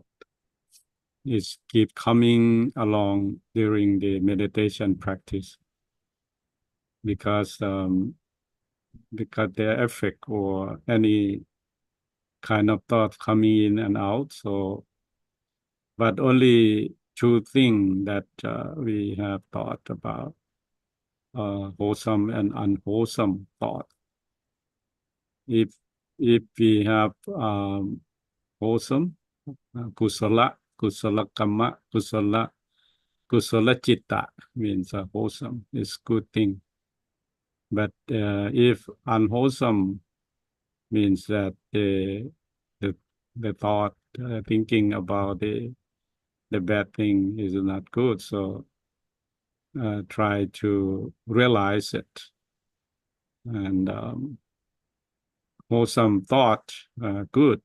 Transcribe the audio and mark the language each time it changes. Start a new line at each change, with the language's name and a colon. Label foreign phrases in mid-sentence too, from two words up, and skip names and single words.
English: It's keep coming along during the meditation practice because their effect or any kind of thought coming in and out. So, but only two things that we have thought about, wholesome and unwholesome thought. If we have wholesome,
Pali: kusala kamma, kusala chitta
English: means wholesome, is good thing. But if unwholesome means that the the thought, thinking about the bad thing is not good. So try to realize it, and wholesome thought, good.